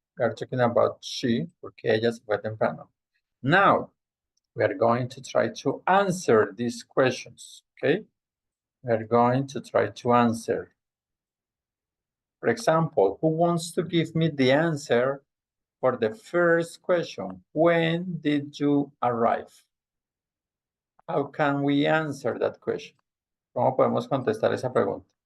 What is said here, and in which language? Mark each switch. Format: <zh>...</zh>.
<en>We are talking about she,</en> <es>porque ella se fue temprano.</es> <en>Now, we are going to try to answer these questions, okay? We are going to try to answer. For example, who wants to give me the answer for the first question? When did you arrive? How can we answer that question?</en> <es>¿Cómo podemos contestar esa pregunta?</es>